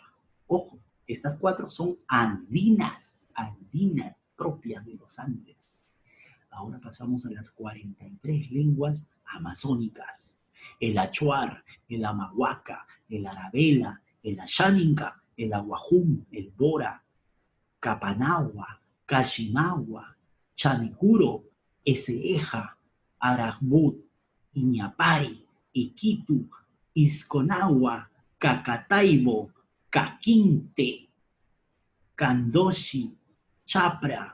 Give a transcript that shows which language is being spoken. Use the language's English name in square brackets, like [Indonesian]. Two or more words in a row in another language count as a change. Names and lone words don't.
[Spanish] Ojo, estas 4 son andinas, propias de los Andes. Ahora pasamos a las 43 lenguas amazónicas. El achuar, el amahuaca, el arabela, el ayaninca, el aguajún, el bora, capanagua, cachimagua, chanicuro, eseeja, arajbut, iñapari, iquitu, isconagua, cacataibo, caquinte, candoshi, chapra,